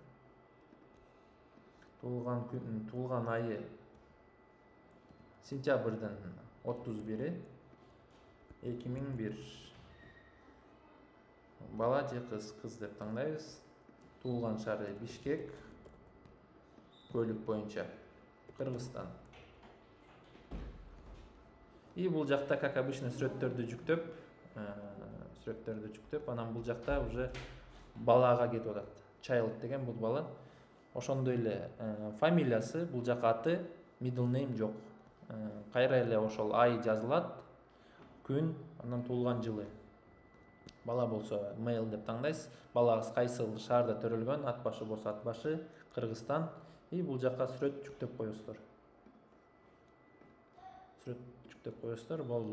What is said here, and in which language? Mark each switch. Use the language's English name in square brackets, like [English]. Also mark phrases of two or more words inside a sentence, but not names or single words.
[Kyrgyz] Туулган айы сентябрдын 31-и 2001. Бала же кыз деп таңдайбыз. Туулган шаары Бишкек, көлүк боюнча Кыргызстан. И бул жакта [Russian] как обычно [Kyrgyz] сүрөттөрдү жүктөп, анан бул жакта уже балага кетип атат. Child деген бул бала. Ошондой эле фамилиясы, бул жака аты, [English] middle name жок. [Kyrgyz] Кайра эле ошол ай жазылат, күн, анан туулган жылы. Бала болсо male деп таңдайсыз. Балагыз кайсыл шаарда төрөлгөн, ат башы болсо ат башы, Кыргызстан. И бул жака сүрөт жүктөп коесуздар. Болду.